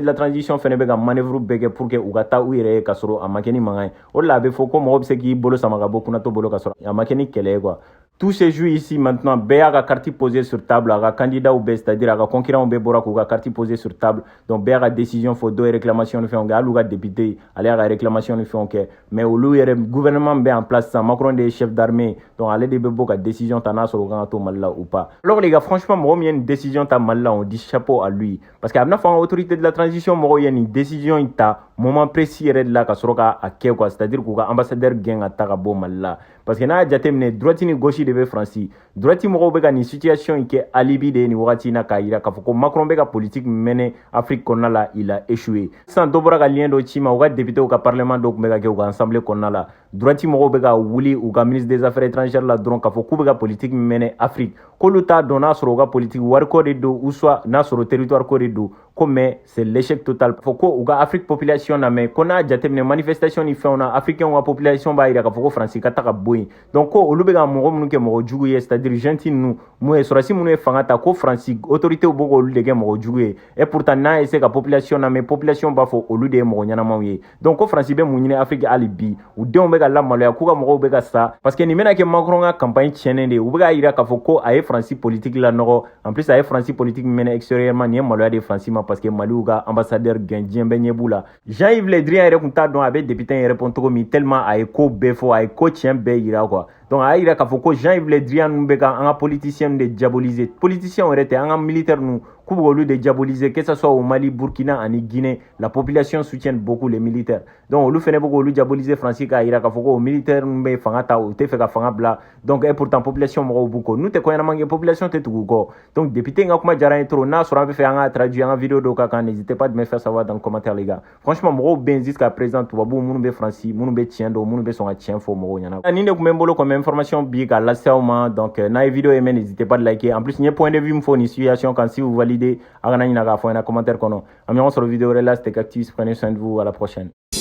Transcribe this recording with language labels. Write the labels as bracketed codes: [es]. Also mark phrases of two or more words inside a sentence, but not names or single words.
[fr] la transition [bm] fɛnɛ bɛ ka manœuvre bɛɛ kɛ [fr] pour que [bm] u ka taa u yɛrɛ ye ka sɔrɔ a ma kɛ ni mankan ye o de la a bɛ fɔ ko mɔgɔ bɛ se k'i bolo sama ka bɔ kunnatɔ bolo ka sɔrɔ a ma kɛ ni kɛlɛ ye [fr] quoi tout se joue ici maintenant [bm] bɛɛ y'a ka [fr] carte posée sur table [bm] a ka candidat bɛɛ c'est-à-dire a ka concurrents bɛɛ bɔra k'u ka [fr] carte posée sur table [bm] donc bɛɛ y'a ka décision fɔ dɔw ye réclamation ni fɛnw kɛ hali u ka député ale y'a ka réclamation ni fɛnw kɛ mais olu yɛrɛ gouvernement bɛ [fr] en place [bm] sisan Macron de ye [fr] chef d'armée [bm] donc ale de bɛ bɔ ka décision ta n'a sɔrɔ u kan ka to Mali la [fr] ou pas alors les gars franchement [bm] mɔgɔ min ye nin décision ta Mali la [fr] on dit chapeau à lui parce que [bm] a bɛna fɔ an ka [fr] autorité de la transition [bm] mɔgɔw ye nin décision in ta [fr] moment précis [bm] yɛrɛ de la ka sɔrɔ k'a kɛ [fr] quoi c'est-à-dire [bm] k'u ka ambassadeur gɛn ka ta ka bɔ Mali la [fr] parce que [bm] n'a y'a jateminɛ droite ni gauche de bɛ Faransi droite mɔgɔw bɛ ka nin situation in kɛ alibi de ye nin wagati in na k'a yira k'a fɔ ko Macron bɛ ka politique mɛnɛ Afrique kɔnɔna la [fr] il a échoué [bm] sisan dɔ bɔra ka lien dɔ ci ma u ka député u ka parlement dɔ tun bɛ ka kɛ u ka assemblée kɔnɔna la droite mɔgɔw bɛ ka wuli u ka [fr] ministre des affaires étrangères [bm] la dɔrɔn k'a fɔ k'u bɛ ka politique mɛnɛ Afrique k'olu t'a dɔn n'a sɔrɔ u ka politique wariko de don [fr] ou soit [bm] n'a sɔrɔ territoire ko de don ko [fr] mais c'est l'échec total [bm] fɔ ko u ka Afrique population na mais ko n'a jateminɛ manifestation ni fɛnw na africain ka population b'a yira k'a fɔ ko Faransi ka taga bɔ yen donc ko olu bɛ ka mɔgɔ minnu kɛ mɔgɔ jugu ye [fr] c'est-à-dire gentil [bm] ninnu mun ye sɔrɔsi minnu ye fanga ta ko Faransi autorité bɛ k'olu de kɛ mɔgɔ jugu ye [fr] et pourtant [bm] n'a essayé ka population na mais population b'a fɔ olu de ye mɔgɔ ɲɛnamaw ye donc ko Faransi bɛ mun ɲini Afrique hali bi u denw bɛ ka lamaloya k'u ka mɔgɔw bɛ ka sa [fr] parce que [bm] nin bɛna kɛ Macron ka campagne tiɲɛnen de ye u bɛ k'a yira k'a fɔ ko a ye Faransi politique la nɔgɔ [fr] en plus [bm] a ye Faransi politique mɛnɛ extérieurement nin ye maloya de Faransi ma parce que Maliw ka ambassadeur gɛn diɲɛ bɛɛ ɲɛ b'u la Jean-Yves Le Drian yɛrɛ tun t'a dɔn a bɛ député in répond cogo min tellement a ye ko bɛɛ fɔ a ye ko tiɲɛ bɛɛ yira [fr] quoi donc [bm] a y'a yira k'a fɔ ko Jean-Yves Le Drian ninnu bɛ ka an ka politiciens de diaboliser politiciens yɛrɛ tɛ an ka militaires ninnu k'u bɛ olu de diaboliser [fr] que ce soit au Mali Burkina [bm] ani Guinée la [fr] population soutient beaucoup les militaires donc [bm] olu fɛnɛ bɛ k'olu diaboliser Faransi k'a yira k'a fɔ ko militaires ninnu bɛ fanga ta u tɛ fɛ ka fanga bila [fr] donc et pourtant [bm] population mɔgɔw b'u kɔ n'u tɛ ko ɲɛnama kɛ population tɛ tugu u kɔ donc député in ka kuma diyara n ye trop n'a sɔrɔ an bɛ fɛ an ka traduit an ka vidéo dɔw ka kan [fr] n'hésitez pas de me faire savoir dans le commentaire les gars franchement [bm] mɔgɔw bɛ yen [fr] jusqu'à présent [bm] tubabuw minnu bɛ Faransi minnu bɛ tiɲɛ dɔn minnu bɛ sɔn ka tiɲɛ fɔ mɔgɔw ɲɛna nin de tun bɛ n bolo [fr] comme information [bm] bi k'a lase aw ma donc n'a ye [fr] vidéo aimé n'hésitez pas de liker en plus [bm] n ye [fr] point de vue [bm] min fɔ nin situation kan [fr] si vous validez [bm] a kana ɲina k'a fɔ n ɲɛna commentaire kɔnɔ an bɛ ɲɔgɔn sɔrɔ vidéo wɛrɛ la [fr] c'était Cactus prenez soin de vous à la prochaine